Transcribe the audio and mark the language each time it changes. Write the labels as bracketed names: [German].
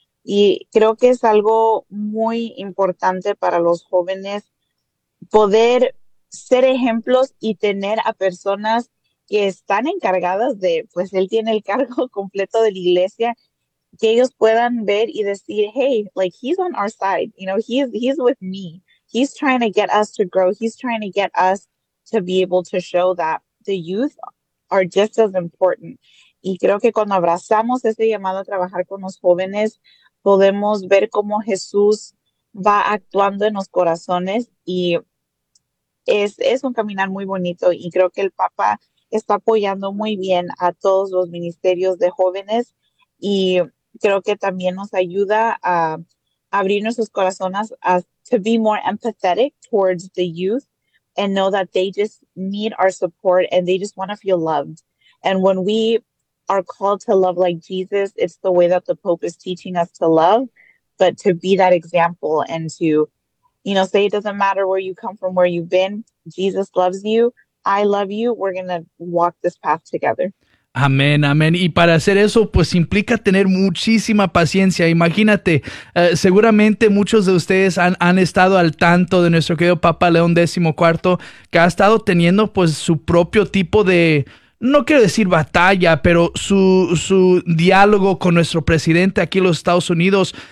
[Spanish] Y creo que es algo muy importante para los jóvenes poder ser ejemplos y tener a personas que están encargadas de, pues él tiene el cargo completo de la iglesia, que ellos puedan ver y decir, [English] hey, like he's on our side, you know, he's with me. He's trying to get us to grow. He's trying to get us to be able to show that the youth are just as important. [Spanish] Y creo que cuando abrazamos ese llamado a trabajar con los jóvenes, podemos ver cómo Jesús va actuando en los corazones y es un caminar muy bonito. Y creo que el Papa está apoyando muy bien a todos los ministerios de jóvenes y creo que también nos ayuda a abrir nuestros corazones a [English] to be more empathetic towards the youth and know that they just need our support and they just want to feel loved. And when we are called to love like Jesus, it's the way that the Pope is teaching us to love, but to be that example and to, you know, say it doesn't matter where you come from, where you've been, Jesus loves you, I love you, we're going to walk this path together. [Spanish] Amén, amén. Y para hacer eso, pues implica tener muchísima paciencia. Imagínate, seguramente muchos de ustedes han estado al tanto de nuestro querido Papa León XIV, que ha estado teniendo pues su propio tipo de, no quiero decir batalla, pero su diálogo con nuestro presidente aquí en los Estados Unidos.